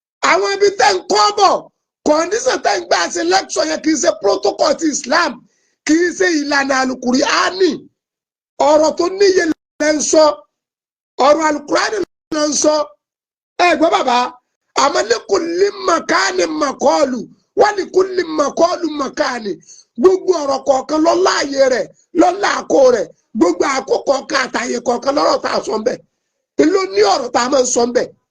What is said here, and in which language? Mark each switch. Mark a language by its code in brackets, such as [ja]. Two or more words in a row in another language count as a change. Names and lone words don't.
[yo] Àwọn ibi tẹ́ ń kọ́ bọ̀, condition tẹ́ ń gbà ṣe lecture yẹn kì í ṣe protocol ti Islam, kì í ṣe ìlànà Al-Qur'ani. Ọ̀rọ̀ tó níye lẹ ń sọ, ọ̀rọ̀ Al-Qur'ani lẹ ń sọ. Ẹ gbọ́ bàbá, àmọ́ ní [ar] كل مكان مقال، ولكل مقال مكان. [yo] Gbogbo ọ̀rọ̀ kọ̀ọ̀kan ló láàyè rẹ̀, ló láàkó rẹ̀. Gbogbo àkó kọ̀ọ̀kan àtàyè kọ̀ọ̀kan lọ́rọ̀ tá a sọ ń bẹ̀. Ló ní ọ̀rọ̀ tá a máa ń sọ ń bẹ̀.